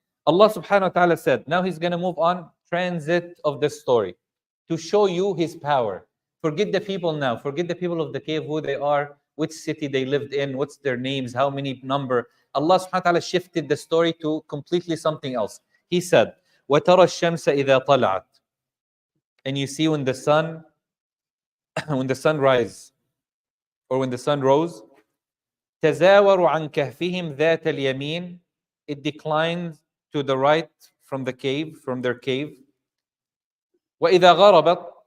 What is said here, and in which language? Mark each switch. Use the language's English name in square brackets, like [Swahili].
[English] Allah subhanahu wa ta'ala said, now he's going to move on, transit of the story, to show you his power. Forget the people now. Forget the people of the cave, who they are, which city they lived in, what's their names, how many number. Allah subhanahu wa ta'ala shifted the story to completely something else. He said, [Arabic] وَتَرَى الشَّمْسَ إِذَا طَلَعَتْ. [English] And you see when the sun rises, or when the sun rose, [Arabic] تَزَاوَرُ عَنْ كَهْفِهِمْ ذَاتَ الْيَمِينِ. [English] It declines to the right from their cave. [Arabic] وَإِذَا غَرَبَتْ.